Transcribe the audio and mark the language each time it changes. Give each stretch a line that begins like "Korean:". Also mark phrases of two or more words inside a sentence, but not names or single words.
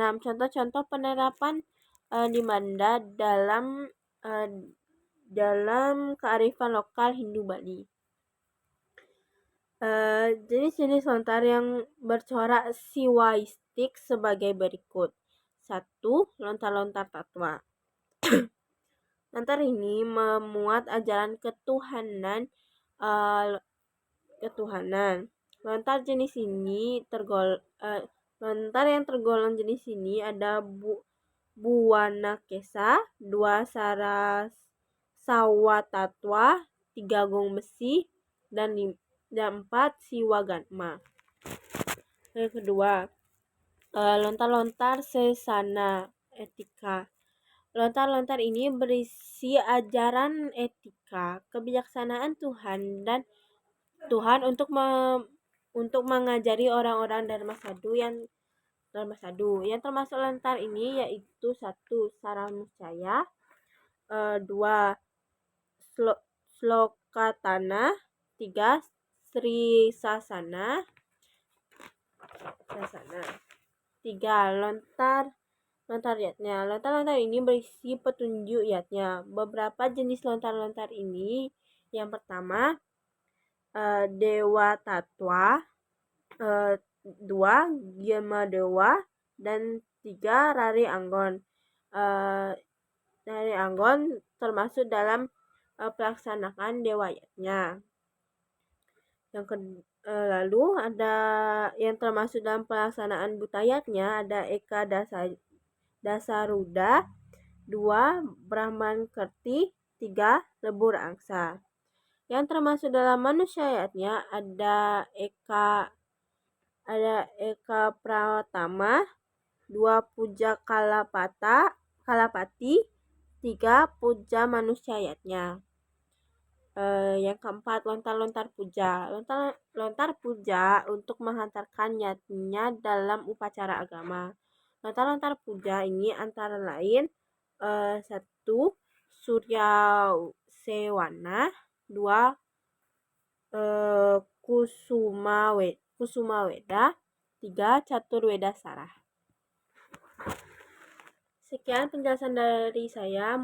Indonesian: Contoh-contoh penerapan Nibbana dalam kearifan lokal Hindu Bali. Jenis-jenis lontar yang bercorak siwaistik sebagai berikut. 1. Lontar-lontar tatwa. Lontar ini memuat ajaran ketuhanan. Lontar yang tergolong jenis ini ada Buwana Kesa, 2 Sarasawa Tatwa, 3 Gong Besi, dan 4 Siwagatma. Yang kedua, lontar-lontar sesana etika. Lontar-lontar ini berisi ajaran etika, kebijaksanaan Tuhan untuk mengajari orang-orang Dharma Sadhu yang termasuk lontar ini yaitu 1. Saramuscaya, 2. Slokatana, 3. Sri Sasana. 3. Lontar yatnya. Lontar-lontar ini berisi petunjuk yatnya. Beberapa jenis lontar-lontar ini, yang pertama Dewa Tatwa, 2 Gyama Dewa, dan 3 Rari Anggon. Rari Anggon termasuk dalam pelaksanaan Dewa Yatnya. Lalu ada yang termasuk dalam pelaksanaan Butayatnya ada Eka Dasaruda, 2 Brahman Kerti, 3 Lebur Angsa. Yang termasuk dalam manusiayatnya ada Eka Pratama, 2 Puja Kalapati, 3 Puja manusiayatnya. Yang keempat, lontar-lontar puja. Lontar puja untuk menghantarkan niatnya dalam upacara agama. Lontar-lontar puja ini antara lain 1. Surya Sewana, 2. Kusuma Weda, 3. Catur Weda Sarah. Sekian penjelasan dari saya.